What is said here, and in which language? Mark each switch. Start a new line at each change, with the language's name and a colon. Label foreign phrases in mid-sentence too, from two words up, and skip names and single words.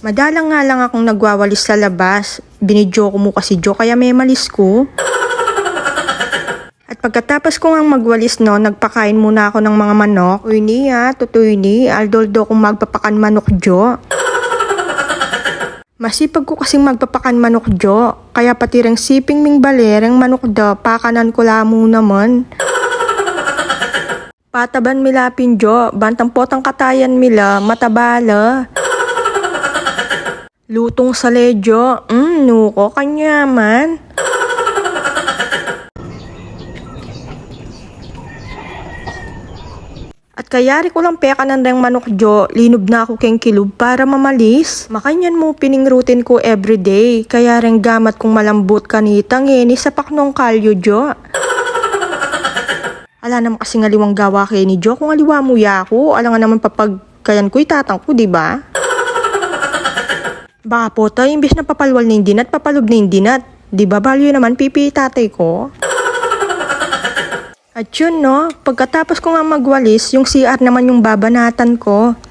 Filipino: Madalang nga lang akong nagwawalis sa labas. Binidyo ko mo kasi Jo, kaya may malis ko. At pagkatapos ko nga magwalis, no, nagpakain muna ako ng mga manok.
Pampanga: Uy ni tutoy ni, aldoldo kong magpapakan manok Jo. Masipag ko kasing magpapakan manok Jo, kaya pati ring siping ming balereng manok do, pakanan ko lamo naman. Pataban milapin Jo, bantang potang katayan mila, matabala. Lutong sa lejo, nuko kanyaman. At kayari ko lang pekanan ring manok Jo, linob na ako keng kilub para mamalis. Makanyan mo piningrutin ko everyday, kaya ring gamat kong malambot kanitang ni sapak nung kalyo Jo. Ala naman kasi ngaliwang gawa kay ni Jo, kung aliwa mo ya ako, ala nga naman papagkayan ko itatang ko, diba? Baka po tayo, imbis na papalwal na yung dinat, papalob na yung dinat.
Filipino: Diba, value naman pipi tatay ko? At yun no, pagkatapos ko nga magwalis, yung CR naman yung babanatan ko.